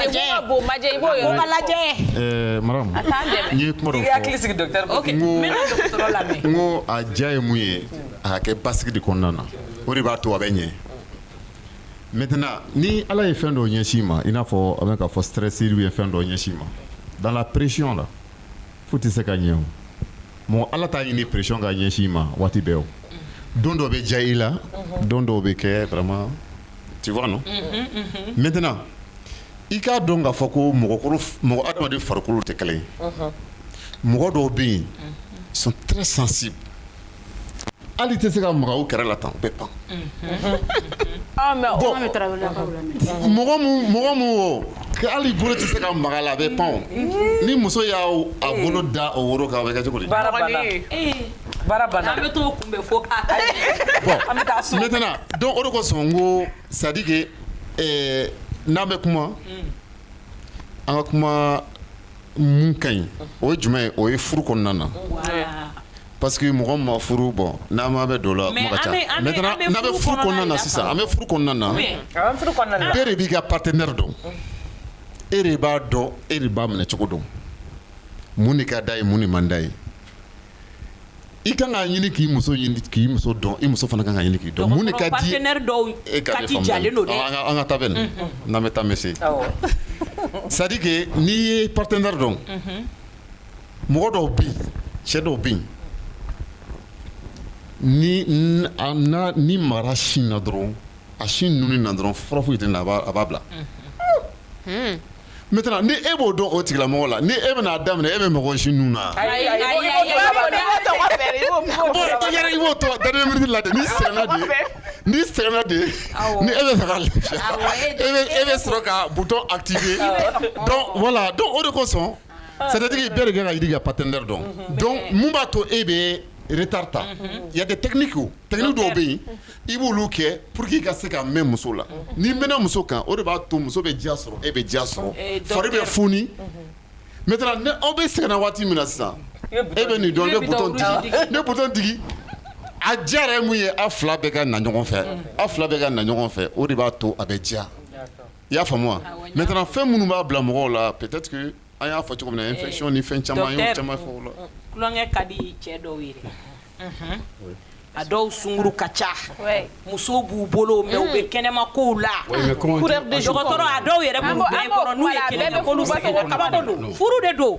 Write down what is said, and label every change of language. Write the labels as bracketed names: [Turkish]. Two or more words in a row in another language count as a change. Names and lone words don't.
[Bambara] Madame, n ye kuma dɔ fɔ. N ko a diya ye mun ye a ka kɛ basigi de kɔnɔna na o de b'a to a bɛ ɲɛ. Maintenant ni Ala ye fɛn dɔ ɲɛsin ma i n'a fɔ a bɛ ka fɔ stress ye fɛn dɔ ɲɛsin ma [French] dans la pression là [Bambara] fo tɛ se ka ɲɛ o. Mɔgɔ Ala t'a ɲini pression ka ɲɛsin ma waati bɛɛ o. Don dɔ bɛ diya i la don dɔw bɛ kɛ [French] vraiment tu vois non. [Bambara] Maintenant i k'a dɔn k'a fɔ ko mɔgɔ adamaden farikolo tɛ kelen ye. Mɔgɔ dɔw bɛ yen [French] ils sont très sensibles. [Bambara] Hali tɛ se ka maga u kɛrɛ la tan u bɛ pan. Mɔgɔ mun o hali bolo tɛ se ka maga la a bɛ pan o. Ni muso y'a bolo da o woro kan a bɛ kɛ cogo di. Baara banna. An bɛ t'o kunbɛ fo. [French] Bon maintenant donc [Bambara] o de kosɔn n ko [French] c'est à dire que [Bambara] n'an bɛ kuma an ka kuma mun ka ɲi o ye jumɛn ye o ye furu kɔnɔna na [French] parce que [Bambara] mɔgɔ ma furu bon n'an ma bɛ don la kuma ka ca maintenant n'an bɛ furu kɔnɔna na sisan an bɛ furu kɔnɔna na bɛɛ de b'i ka partenaire dɔn e de b'a dɔn e de b'a minɛ cogo dɔn mun de ka d'a ye mun de man d'a ye i kan k'a ɲini k'i muso dɔn i muso fana kan ka ɲini k'i dɔn mun de ka di partenaire dɔw kati jalen don dɛ an ka taa bɛ nin n'an bɛ taa mɛ se [French] c'est à dire que [Bambara] n'i ye partenaire dɔn mɔgɔ dɔw bɛ yen cɛ dɔw bɛ yen ni mara sin na dɔrɔn a sin nuni na dɔrɔn fura foyi tɛ na a b'a bila maintenant ni e b'o dɔn o tigilamɔgɔ la ni e bɛna daminɛ e bɛ mɔgɔ sin nun na i b'o tɔgɔ [French] dernière minute [Bambara] la de n'i sɛgɛnna de ni e bɛ fɛ ka lafiya e bɛ sɔrɔ ka [French] bouton activer donc voilà donc [Bambara] o de kosɔn [French] c'est-à-dire [Bambara] bɛɛ de kan ka yiri ka partenaire dɔn donc mun b'a to e bɛ retard ta [French] il y a des techniques [Bambara] dɔw bɛ yen i b'olu kɛ [French] pour que [Bambara] i ka se ka mɛn muso la n'i mɛnna muso kan o de b'a to muso bɛ diya sɔrɔ e bɛ diya sɔrɔ fari bɛ foni maintenant ni aw bɛ sɛgɛnna waati min na sisan e bɛ nin dɔn ne bouton digi a diya yɛrɛ mun ye a fila bɛɛ ka na ɲɔgɔn fɛ a fila bɛɛ ka na ɲɔgɔn fɛ o de b'a to a bɛ diya i y'a faamu wa maintenant fɛn minnu b'a bila mɔgɔw la [French] peut-être que [Bambara] an y'a fɔ cogo min na infection ni fɛn caman an y'o caman fɔ o la kulonkɛ ka di cɛ dɔw ye a dɔw sunguru ka ca musow b'u bolo mais u bɛ kɛnɛma kow la dɔgɔtɔrɔ a dɔw yɛrɛ b'u bɛɛ kɔrɔ n'u ye kelen kɛ k'olu sɛgɛn kabako don furu de don